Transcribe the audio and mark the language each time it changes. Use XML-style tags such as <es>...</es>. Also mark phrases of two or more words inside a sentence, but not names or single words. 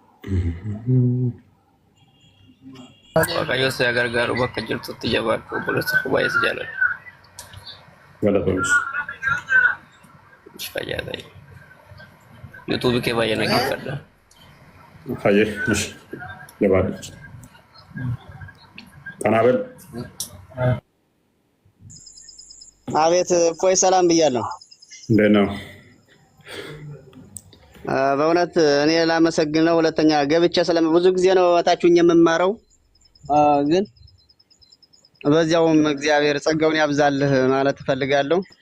<om>Waaqayyo si gargaaru bakka jirtutti jabaadhu obboleessa koo baay'ee si jaalladha. Galatoomsi. Fayyaa ta'e. YouTube kee baay'ee naggeeffadha. Hayyee እሺ jabaadhu. Kanaafel</om> <am>አቤት እፎይ ሰላም ብያለሁ። እንዴት ነው? በእውነት እኔ ላመሰግን ነው። ሁለተኛ ገብቼ ብዙ ጊዜ ነው እታችሁኝ የምማረው ግን በዚያውም እግዚአብሔር ጸጋውን ያብዛልህ ማለት እፈልጋለሁ።</am>